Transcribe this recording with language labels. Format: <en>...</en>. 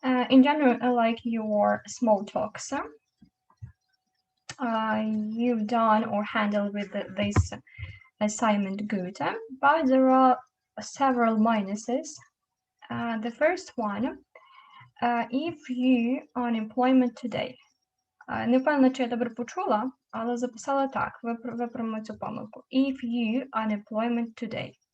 <en>In general, I like your small talks. you've done or handled with this assignment good, but there are several minuses. The first one, if you unemployment today.</en> <uk>Не впевнена, чи я добре почула, але записала так, виправимо цю помилку.</uk> <en>If you unemployment today.</en>